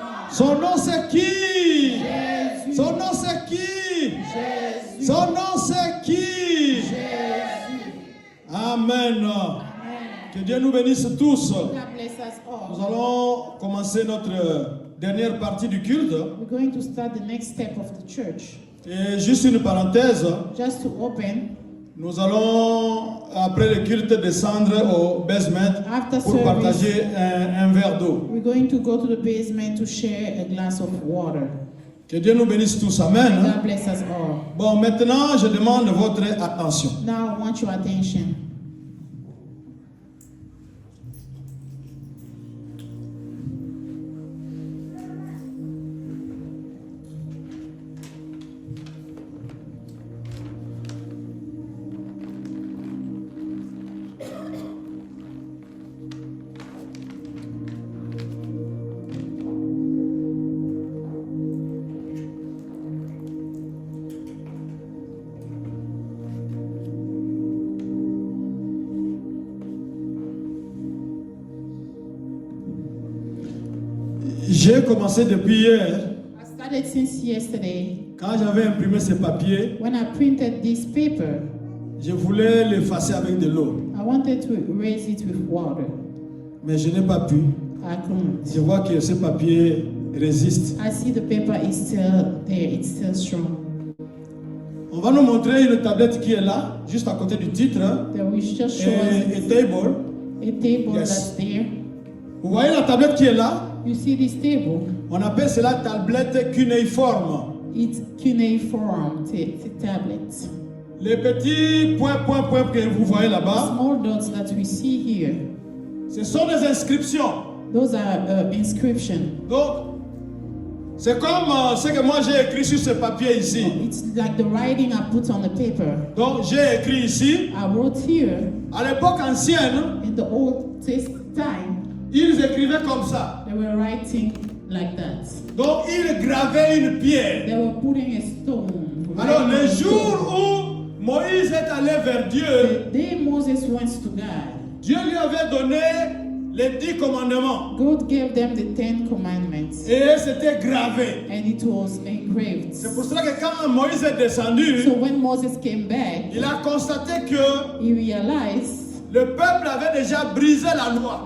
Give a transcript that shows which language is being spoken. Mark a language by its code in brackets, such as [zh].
[fr] Son nom c'est qui? Jésus. Son nom c'est qui? Jésus. Son nom c'est qui? Jésus. Amen. Que Dieu nous bénisse tous. Nous allons commencer notre dernière partie du culte. [en] We're going to start the next step of the church. [fr] Et juste une parenthèse. [en] Just to open. [fr] Nous allons, après le culte, descendre au basement pour partager un verre d'eau. [en] We're going to go to the basement to share a glass of water. [fr] Que Dieu nous bénisse tous. Amen. [en] God bless us all. [fr] Bon, maintenant, je demande votre attention. [en] Now I want your attention. [fr] J'ai commencé depuis hier. [en] I started since yesterday. [fr] Quand j'avais imprimé ces papiers, [en] when I printed this paper, [fr] je voulais l'effacer avec de l'eau. [en] I wanted to erase it with water. [fr] Mais je n'ai pas pu. [en] I couldn't. [fr] Je vois que ces papiers résistent. [en] I see the paper is still there, it's still strong. [fr] On va nous montrer une tablette qui est là, juste à côté du titre. [en] There we just show us A table. a table Yes. that's there. [fr] Vous voyez la tablette qui est là? [en] You see this table? [fr] On appelle cela tablette cunéiforme. [en] It's cuneiform tablet. [fr] Les petits points que vous voyez là-bas, [en] Small dots that we see here, [fr] ce sont des inscriptions. [en] those are inscriptions. [fr] Donc, c'est comme ce que moi j'ai écrit sur ce papier ici. [en] It's like the writing I put on the paper. [fr] Donc, j'ai écrit ici. [en] I wrote here, [fr] À l'époque ancienne, [en] in the old time, [fr] ils écrivaient comme ça. [en] they were writing like that. [fr] Donc, ils gravaient une pierre. [en] They were putting a stone. [fr] Alors, le jour où Moïse est allé vers Dieu, [en] The day Moses went to God, [fr] Dieu lui avait donné les 10 commandements. [en] God gave them the 10 commandments, [fr] Et c'était gravé. [en] and it was engraved. [fr] C'est pour cela que quand Moïse est descendu, [en] So when Moses came back, [fr] il a constaté que [en] he realized [fr] le peuple avait déjà brisé la loi.